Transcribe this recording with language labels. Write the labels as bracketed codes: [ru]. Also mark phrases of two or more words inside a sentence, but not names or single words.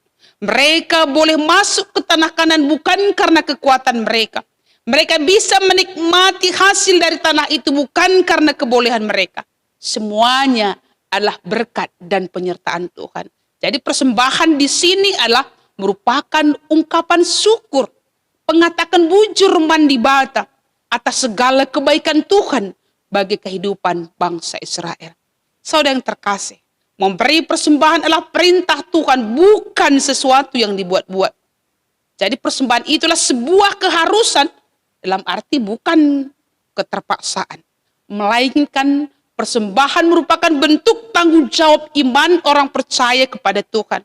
[id] Mereka boleh masuk ke tanah Kanaan bukan karena kekuatan mereka. Mereka bisa menikmati hasil dari tanah itu bukan karena kebolehan mereka. Semuanya adalah berkat dan penyertaan Tuhan. Jadi persembahan di sini adalah merupakan ungkapan syukur, [btx] pengatakan bujur mandi bata [id] atas segala kebaikan Tuhan bagi kehidupan bangsa Israel. Saudara yang terkasih, memberi persembahan adalah perintah Tuhan, bukan sesuatu yang dibuat-buat. Jadi persembahan itulah sebuah keharusan, dalam arti bukan keterpaksaan, melainkan Persembahan merupakan bentuk tanggung jawab iman orang percaya kepada Tuhan.